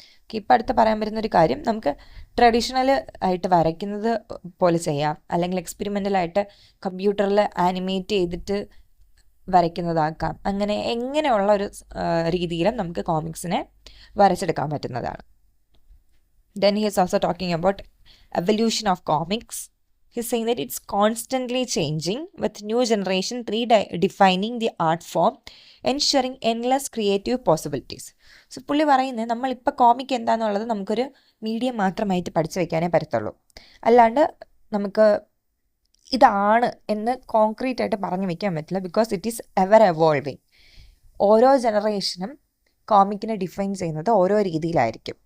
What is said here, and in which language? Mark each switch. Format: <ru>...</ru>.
<ml>ഇപ്പം അടുത്ത് പറയാൻ പറ്റുന്നൊരു കാര്യം, നമുക്ക് ട്രഡീഷണൽ ആയിട്ട് വരയ്ക്കുന്നത് പോലെ ചെയ്യാം, അല്ലെങ്കിൽ എക്സ്പെരിമെൻ്റലായിട്ട് കമ്പ്യൂട്ടറിൽ ആനിമേറ്റ് ചെയ്തിട്ട് വരയ്ക്കുന്നതാക്കാം. അങ്ങനെ എങ്ങനെയുള്ള ഒരു രീതിയിലും നമുക്ക് കോമിക്സിനെ വരച്ചെടുക്കാൻ പറ്റുന്നതാണ്.</ml> <en>Then he is also talking about evolution of comics. He's saying that it's constantly changing with new generation redefining the art form, ensuring endless creative possibilities.</en> <ml>So പുള്ളി പറയുന്നത് നമ്മളിപ്പോൾ കോമിക് എന്താണെന്നുള്ളത് നമുക്കൊരു മീഡിയം മാത്രമായിട്ട് പഠിച്ചു വയ്ക്കാനേ പറ്റത്തുള്ളൂ. അല്ലാണ്ട് നമുക്ക് ഇതാണ് എന്ന് കോൺക്രീറ്റ് ആയിട്ട് പറഞ്ഞു വയ്ക്കാൻ പറ്റില്ല.</ml> <en>Because it is ever evolving.</en> <ml>ഓരോ ജനറേഷനും കോമിക്കിനെ ഡിഫൈൻ ചെയ്യുന്നത് ഓരോ രീതിയിലായിരിക്കും.</ml>